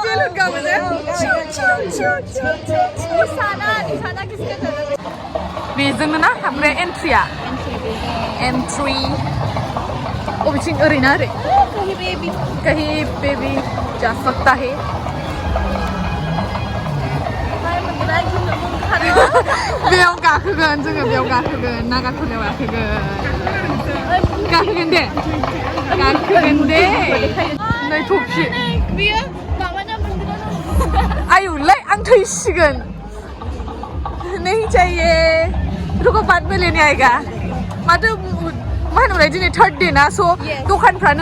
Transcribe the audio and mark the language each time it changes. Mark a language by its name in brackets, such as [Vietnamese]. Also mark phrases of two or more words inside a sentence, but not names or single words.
[Bodo] बेजोंनो ना ओमफ्राय एन्ट्रि बबेथिं ओरैना ओरै [Hindi] कहीं बेबी जा सकता है [Bodo] बेयाव गाखोगोन जोङो बेयाव गाखोगोन ना गाखोनायाव गाखोगोन दे नै थफि आयुलै आं थैसिगोन [Hindi] नहीं चाहिए रुको बाद में लेने [Bodo] आएगा माथो मा होनोमोनलाय दिनै थार्ड दे ना स' दखानफ्रानो